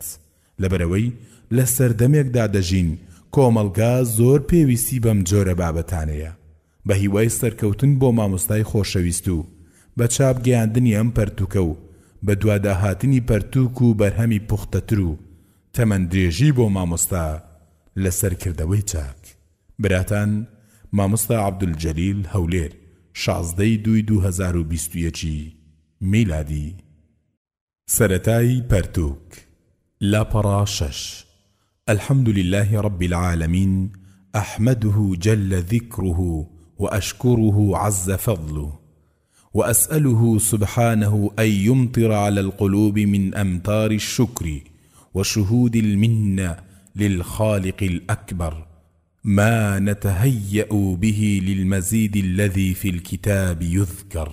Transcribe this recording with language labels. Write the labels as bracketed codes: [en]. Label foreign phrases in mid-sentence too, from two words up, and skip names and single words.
[ckb] لەبەرەوەی لە سەردەمێکدا دەژین کۆمەڵگا زۆر پێویستی بەم جۆرە بابەتانەیە، بە هیوای سەرکەوتن بۆ مامۆستای خۆشەویست و بە چاپ گەیاندنی ئەم پەرتووکە و بە دواداهاتنی پەرتووک و بەرهەمی پوختەتر و تەمەندرێژی بۆ مامۆستا لە سەرکردەوەی چاک. براتان، مامۆستا عەبدولجەلیل هەولێر، 16/2/2021 میلادی. سەرەتای پەرتووک. لاپەڕا 6. [ar] الحمد لله رب العالمين أحمده جل ذكره وأشكره عز فضله وأسأله سبحانه أن يمطر على القلوب من أمطار الشكر وشهود المنة للخالق الأكبر ما نتهيأ به للمزيد الذي في الكتاب يذكر.